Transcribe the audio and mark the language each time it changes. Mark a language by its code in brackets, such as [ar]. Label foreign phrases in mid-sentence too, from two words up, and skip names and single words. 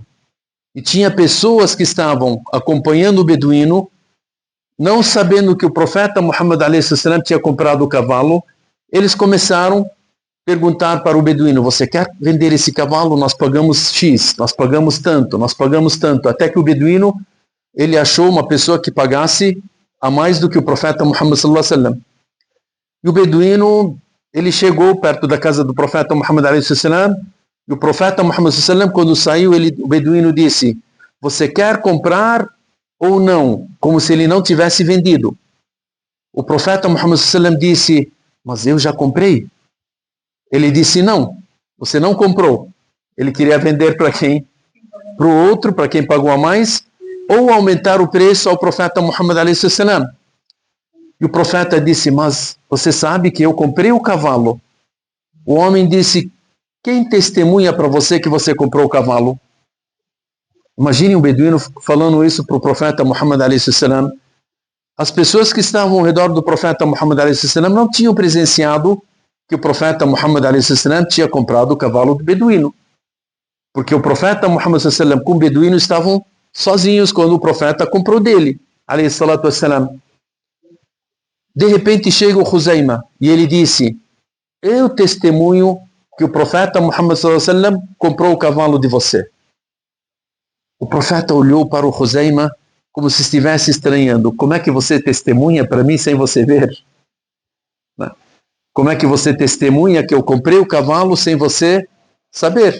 [pt] E tinha pessoas que estavam acompanhando o beduíno, não sabendo que o profeta Muhammad a.s. tinha comprado o cavalo. Eles começaram a perguntar para o beduíno: você quer vender esse cavalo? Nós pagamos X, nós pagamos tanto. Até que o beduíno ele achou uma pessoa que pagasse a mais do que o profeta Muhammad [ar] صلى الله عليه وسلم. [pt] E o beduíno ele chegou perto da casa do profeta Muhammad [ar] عليه وسلم. [pt] E o profeta Muhammad [ar] صلى الله عليه وسلم, [pt] quando saiu, o beduíno disse: você quer comprar ou não? Como se ele não tivesse vendido. O profeta Muhammad [ar] صلى الله عليه وسلم [pt] disse: mas eu já comprei. Ele disse: não, você não comprou. Ele queria vender para quem? Para o outro, para quem pagou a mais, ou aumentar o preço ao profeta Muhammad [ar] عليه وسلم. [pt] E o profeta disse: mas você sabe que eu comprei o cavalo. O homem disse: quem testemunha para você que você comprou o cavalo? Imagine um beduíno falando isso para o profeta Muhammad [ar] عليه وسلم. [pt] As pessoas que estavam ao redor do profeta Muhammad [ar] عليه وسلم [pt] não tinham presenciado que o profeta Muhammad [ar] عليه وسلم [pt] tinha comprado o cavalo do beduíno. Porque o profeta Muhammad [ar] عليه وسلم [pt] com o beduíno estavam sozinhos quando o profeta comprou dele, [ar] عليه الصلاة والسلام. [pt] De repente chega o Huzaima e ele disse: eu testemunho que o profeta Muhammad [ar] صلى الله عليه وسلم [pt] comprou o cavalo de você. O profeta olhou para o Huzaima como se estivesse estranhando. Como é que você testemunha para mim sem você ver? Como é que você testemunha que eu comprei o cavalo sem você saber?